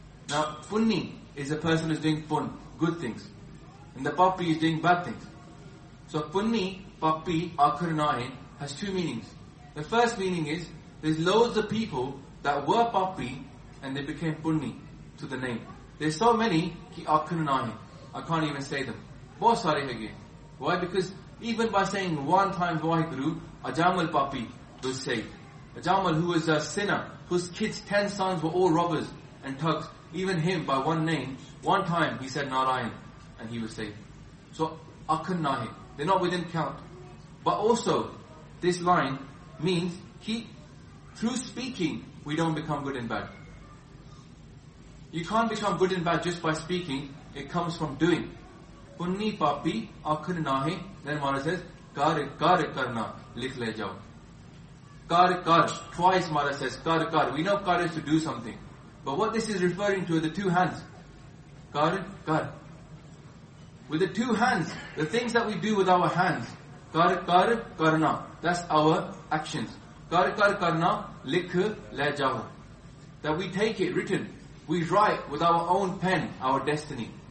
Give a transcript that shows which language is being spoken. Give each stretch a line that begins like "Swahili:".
English: Now punni is a person who is doing pun, good things. And the papi is doing bad things. So
Punjabi: punni papi akhan nahi
English: has two meanings. The first meaning is, there's loads of people that were papi and they became punni to the name. There's so many
Punjabi: ਕਿ ਆਖਣ ਨਾਹੀ.
English: I can't even say them.
Punjabi: ਬਹੁਤ ਸਾਰੇ ਹੈ ਯੇ.
English: Why? Because even by saying one time Vaheguru, Ajamal papi was saved. Ajamal, who was a sinner, whose kids, 10 sons were all robbers and thugs, even him by one name, one time he said Narayan and he was saved. So
Punjabi: akhan nahi,
English: they're not within count. But also this line means ki through speaking we don't become good and bad. You can't become good and bad just by speaking, it comes from doing.
Punjabi: ਪੁੰਨੀ ਪਾਪੀ ਆਖਣ ਨਾਹੀ,
English: then Maharaj says
Punjabi: ਕਰ ਕਰ ਕਰਣਾ ਲਿਖ ਲੈ ਜਾਓ. ਕਰ ਕਰ,
English: twice Maharaj says
Punjabi: ਕਰ ਕਰ.
English: We know kar is to do something, but what this is referring to are the two hands. Kar kar, with the two hands, the things that we do with our hands,
Punjabi: kar kar karna,
English: that's our actions.
Punjabi: Kar kar karna likh le jao,
English: that we take it written, we write with our own pen our destiny.